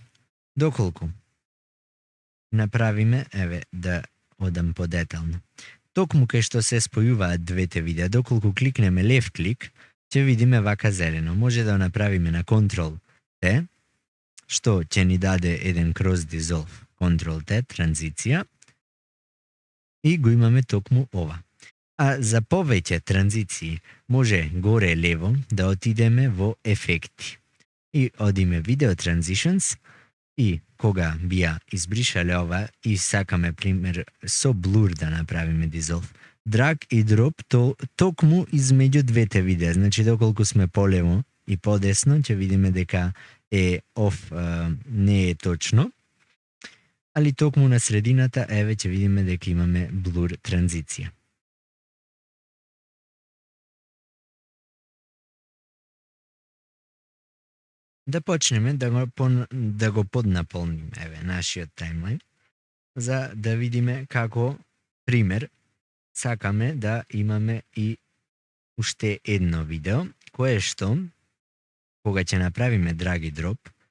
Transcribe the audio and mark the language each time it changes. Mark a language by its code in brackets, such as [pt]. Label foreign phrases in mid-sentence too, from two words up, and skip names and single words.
[mk] Доколку направиме, еве да одам подетално. Токму кај што се спојуваат двете видеа, доколку кликнеме лев клик, ќе видиме вака зелено. Може да го направиме на Ctrl-T, што ќе ни даде еден [en] cross dissolve. [mk] Ctrl-T, транзиција, и го имаме токму ова. А за повеќе транзиции може горе лево да отидеме во ефекти. И одиме [en] Video Transitions [mk] и кога би ја избришале ова и сакаме пример со blur да направиме [en] dissolve, drag [mk] и drop токму измеѓу двете видеа. Значи доколку сме полево и подесно ќе видиме дека е off, не е точно. Али токму на средината, еве ќе видиме дека имаме blur транзиција. Да почнеме да го поднаполниме, еве, нашиот таймлайн, за да видиме како, пример, сакаме да имаме и уште едно видео, кое што, кога ќе направиме drag и drop,